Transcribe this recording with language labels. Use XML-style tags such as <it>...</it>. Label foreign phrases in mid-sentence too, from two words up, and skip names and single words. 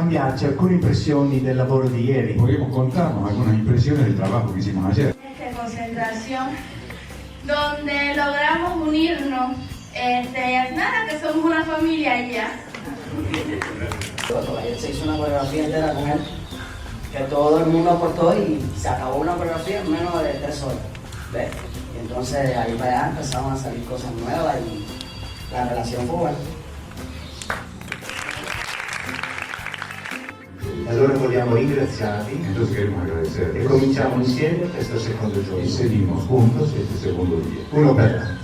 <it>darci alcune impressioni del lavoro di ieri.</it> <es>Podemos contarnos algunas impresiones del trabajo que hicimos ayer. Esta concentración donde logramos unirnos, nada, que somos una familia ya. Ayer se hizo una coreografía entera con él, que todo el mundo aportó y se acabó una coreografía en menos de 3 horas. ¿Ves? Y entonces ahí para allá empezaron a salir cosas nuevas y la relación fue buena.</es> <it>Allora vogliamo ringraziarvi.</it> <es>Entonces queremos agradecer.</es> <it>E cominciamo insieme questo secondo giorno.</it> <es>Y seguimos juntos este segundo día.</es> <it>Uno per l'altro.</it>